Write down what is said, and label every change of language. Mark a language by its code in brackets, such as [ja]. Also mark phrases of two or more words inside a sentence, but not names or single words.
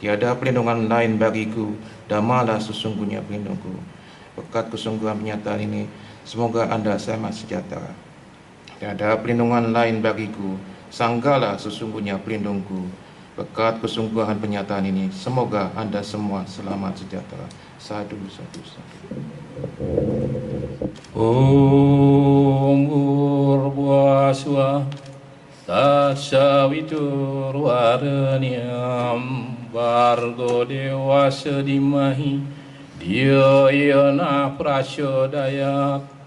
[id] Tiada perlindungan lain bagiku, Dhammalah sesungguhnya pelindungku. Berkat kesungguhan penyataan ini, semoga Anda selamat sejahtera. Tiada perlindungan lain bagiku, Sanggalah sesungguhnya pelindungku. Berkat kesungguhan penyataan ini, semoga Anda semua selamat sejahtera. [pi] Sadu, sadu, sadu. [sa] ॐ भूर्भुवः स्वः तत्सवितुर्वरेण्यं भर्गो देवस्य धीमहि धियो यो नः प्रचोदयात्.